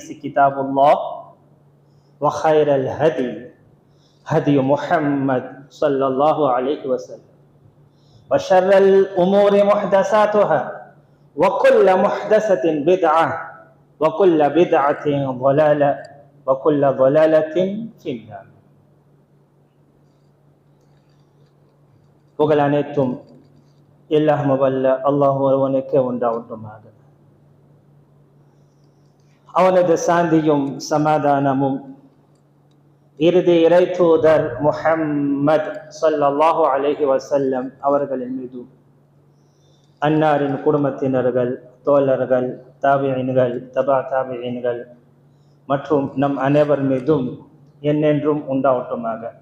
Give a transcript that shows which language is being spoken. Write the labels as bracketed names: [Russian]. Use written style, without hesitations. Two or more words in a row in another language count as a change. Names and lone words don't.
[Arabic] كتاب الله وخير الهدي هدي محمد صلى الله عليه وسلم وشر الأمور محدثاتها وكل محدثة بدعة وكل بدعة ضلالة وكل ضلالة في النار [Tamil] புகழ் அனைத்தும் எல்லாம் வல்ல அல்லாஹ் ஒருவனுக்கே உண்டாவட்டுமாக. அவனது சாந்தியும் சமாதானமும் இறுதி இறை தூதர் முஹம்மது [Arabic] صلى الله عليه وسلم [Tamil] அவர்களின் மீதும் அன்னாரின் குடும்பத்தினர்கள், தோழர்கள், தாபிஈன்கள், தபா தாபிஈன்கள் மற்றும் நம் அனைவர் மீதும் என்னென்றும் உண்டாவட்டுமாக.